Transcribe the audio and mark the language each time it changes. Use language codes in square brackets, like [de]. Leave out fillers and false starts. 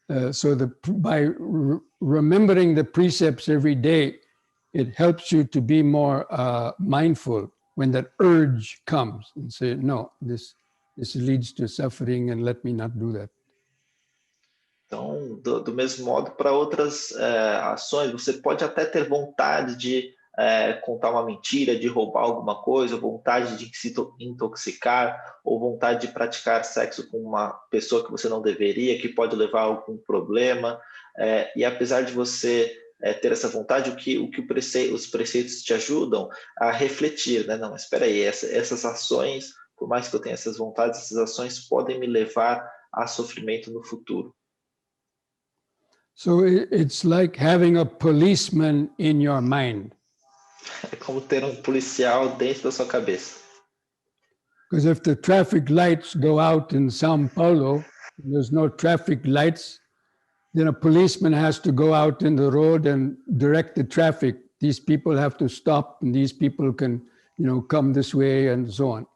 [en] So by remembering the precepts every day, it helps you to be more mindful when that urge comes and say, no, this leads to suffering and let me not do that. [pt] Então, do mesmo modo, para outras ações, você pode até ter vontade de contar uma mentira, de roubar alguma coisa, vontade de se intoxicar, ou vontade de praticar sexo com uma pessoa que você não deveria, que pode levar a algum problema. E apesar de você ter essa vontade, os preceitos te ajudam a refletir, né? Não, mas espera aí, essas ações, por mais que eu tenha essas vontades, essas ações podem me levar a sofrimento no futuro. [en] So it's like having a policeman in your mind. [pt] É como ter um policial dentro da sua cabeça. [en] Because if the traffic lights go out in São Paulo, and there's no traffic lights, then a policeman has to go out in the road and direct the traffic. These people have to stop and these people can, come this way and so on.